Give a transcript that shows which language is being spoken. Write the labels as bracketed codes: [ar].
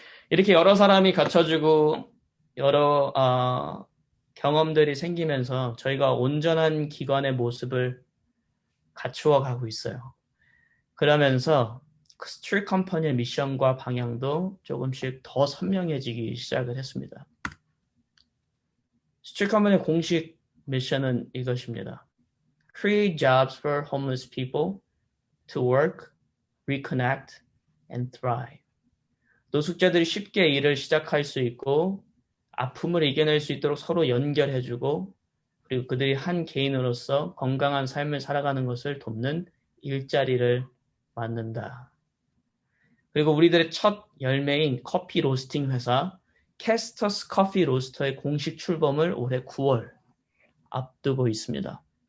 [ko] 이렇게 여러 사람이 갖춰지고 여러 경험들이 생기면서 저희가 온전한 기관의 모습을 갖추어 가고 있어요. 그러면서 스트릿 컴퍼니의 미션과 방향도 조금씩 더 선명해지기 시작을 했습니다. 스트릿 컴퍼니의 공식 미션은 이것입니다. [en] Create jobs for homeless people to work, reconnect, and thrive. [ko] 노숙자들이 쉽게 일을 시작할 수 있고 아픔을 이겨낼 수 있도록 서로 연결해주고 그리고 그들이 한 개인으로서 건강한 삶을 살아가는 것을 돕는 일자리를 만든다. 그리고 우리들의 첫 열매인 커피 로스팅 회사 캐스터스 커피 로스터의 공식 출범을 올해 9월 앞두고 있습니다.